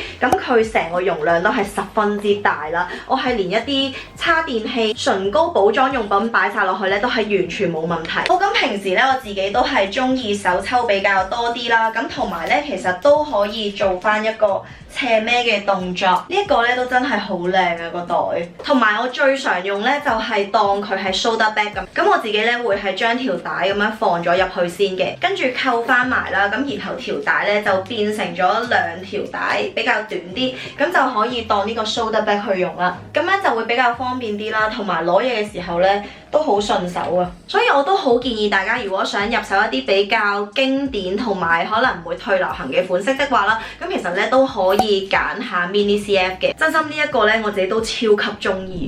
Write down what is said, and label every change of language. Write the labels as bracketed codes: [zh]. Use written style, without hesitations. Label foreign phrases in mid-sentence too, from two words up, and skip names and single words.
[yue] 咁佢成個容量都係十分之大啦，我係連一啲叉電器、唇膏、補妝用品擺晒落去咧都係完全冇問題。好，咁平時咧我自己都係中意手抽比較多啲啦，咁同埋咧其實都可以做翻一個斜孭嘅動作。呢一個咧都真係好靚啊個袋，同埋我最常用咧就係當佢係 [en] shoulder bag [yue] 咁。咁我自己咧會係將條帶咁樣放咗入去先嘅，跟住扣翻埋啦，咁然後條帶咧就變成咗兩條帶比較短啲，咁就可以當呢個 [en] shoulder bag [yue] 去用啦。咁樣就會比較方便啲啦，同埋攞嘢嘅時候咧都好順手啊。所以我都好建議大家，如果想入手一啲比較經典同埋可能唔會退流行嘅款式的話啦，咁其實咧都可以揀下 Mini CF 嘅。真心呢一個咧我自己都超級中意。